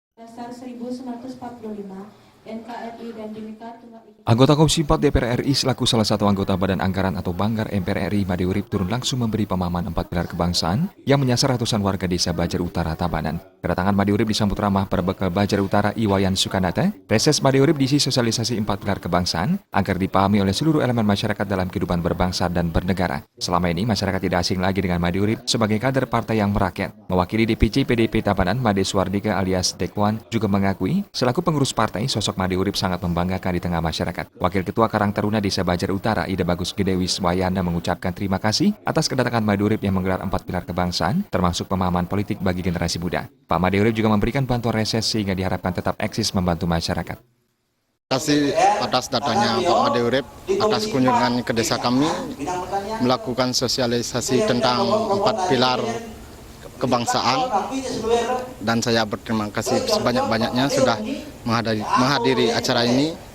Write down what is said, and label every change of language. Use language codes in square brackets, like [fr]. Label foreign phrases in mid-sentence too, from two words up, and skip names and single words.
[id] Dasar 1945 NKRI dan Bhinneka Tunggal Ika. Anggota Komisi 4 DPR RI selaku salah satu anggota Badan Anggaran atau Banggar MPR RI Made Urip turun langsung memberi pemahaman 4 pilar kebangsaan yang menyasar ratusan warga desa Bajar Utara, Tabanan. Kedatangan Made Urip disambut ramah berbekal Bajar Utara Iwayan Sukanata. Reses Made Urip diisi sosialisasi 4 pilar kebangsaan agar dipahami oleh seluruh elemen masyarakat dalam kehidupan berbangsa dan bernegara. Selama ini masyarakat tidak asing lagi dengan Made Urip sebagai kader partai yang merakyat. Mewakili DPC PDP Tabanan, Made Suardika alias Dekwan juga mengakui selaku pengurus partai sosok Made Urip sangat membanggakan di tengah masyarakat. Wakil Ketua Karang Taruna Desa Bajar Utara, Ida Bagus Gedewis Wayana mengucapkan terima kasih atas kedatangan Made Urip yang menggelar 4 pilar kebangsaan, termasuk pemahaman politik bagi generasi muda. Pak Made Urip juga memberikan bantuan reses sehingga diharapkan tetap eksis membantu masyarakat. Terima kasih atas datangnya Pak Made Urip, atas kunjungan ke desa kami, melakukan sosialisasi tentang 4 pilar kebangsaan, dan saya berterima kasih sebanyak-banyaknya sudah menghadiri acara ini,